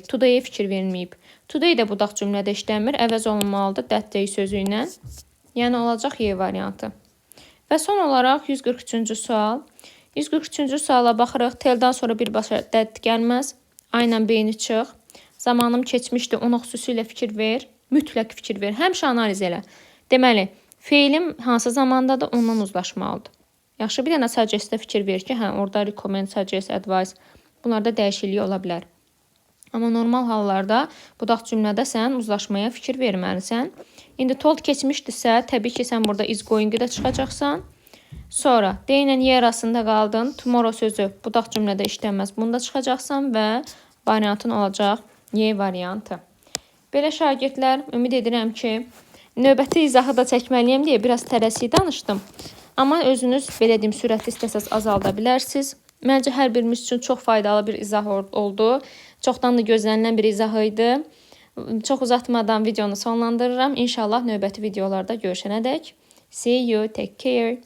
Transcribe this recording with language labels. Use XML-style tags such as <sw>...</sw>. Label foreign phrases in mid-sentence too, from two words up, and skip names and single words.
<az>Today'a fikir verməyib. Today də budaq cümlədə işlənmir. Əvəz olunmalıdır</az> <en>that day</en> <az>sözü ilə. Yəni olacaq Y variantı. Və son olaraq 143-cü sual. 143-cü suala baxırıq. Tell'dan sonra birbaşa that gəlməz. Aynen B-ni çıx. Zamanım keçmişdi. Ona xüsusilə fikir ver. Mütləq fikir ver. Həmişə analiz elə. Deməli, feilim hansı zamandadır? Ondan uzlaşmalıdır. Yaxşı, bir dənə suggest-də fikir ver ki, orada</az> <en>recommend, suggest, advice.</en> <az>Bunlarda dəyişiklik ola bilər. Amma normal hallarda budaq cümlədə sən uzlaşmaya fikir verməlisən. İndi told keçmişdirsə, təbii ki, sən burada</az> <en>is going-</en> <az>i də çıxacaqsan. Sonra D ilə Y arasında qaldın. Tomorrow sözü budaq cümlədə işlənməz. Bunu da çıxacaqsan və variantın olacaq Y variantı. Belə şagirdlər, ümid edirəm ki, növbəti izahı da çəkməliyəm deyə biraz tələsik danışdım. Amma özünüz belə deyim, sürəti istəsəz azalda bilərsiniz. Məncə hər birimiz üçün çox faydalı bir izah oldu. Çoxdan da gözlənilən bir izah idi. Çox uzatmadan videonu sonlandırıram. İnşallah növbəti videolarda görüşənədək.</az> <en>See you, take care.</en>